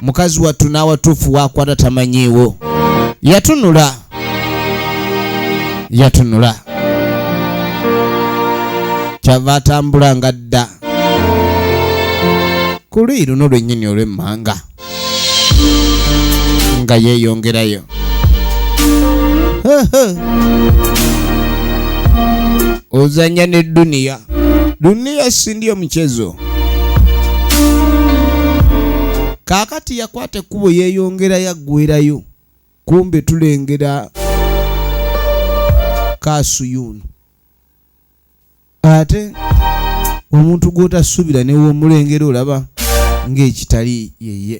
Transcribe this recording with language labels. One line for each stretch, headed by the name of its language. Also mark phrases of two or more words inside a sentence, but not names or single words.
Ganda: mukazi wattu n'awatuufu waakwata tamanyiiwo. Yatunula kyava atambula nga dda ku luuyi luno lwennyini olw'emmanga nga yeeyongerayo.
Swahili: Ozanya ne duniya si ndio mchezo.
Ganda: Kaakati yakwata ekkubo yeeyongera yaggwerayo, kumbe tulengera Kasuyuno. Ate omuntu gw'otasuubira ne w'omulengera olaba ng'ekitali yeye.